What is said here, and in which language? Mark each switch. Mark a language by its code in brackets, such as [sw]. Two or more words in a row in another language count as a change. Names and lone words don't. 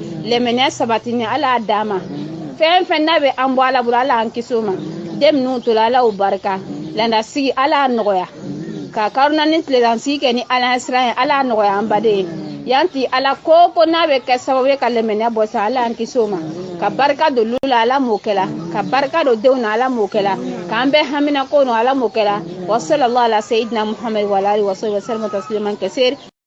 [bm] lɛmɛnɛ sabatini ala y'a d'a ma fɛn fɛn n'a bɛ an bɔ ala bolo ala y'an kisi o ma den minnu tola ala o barika landasigi ala y'a nɔgɔya ka karuna ni tiledansigi kɛ ni ala ye siran ye ala y'a nɔgɔya an baden ye yan ti ala ko n'a bɛ kɛ sababu ye ka lɛmɛnɛ bɔ sa ala y'an kisi o ma ka barika don lu la ala m'o kɛla ka barika don denw na ala m'o kɛla k'an bɛɛ hamina ko no ala m'o kɛla [ar] وصلى الله على سيدنا محمد وآله وسلم تسليما كثيرا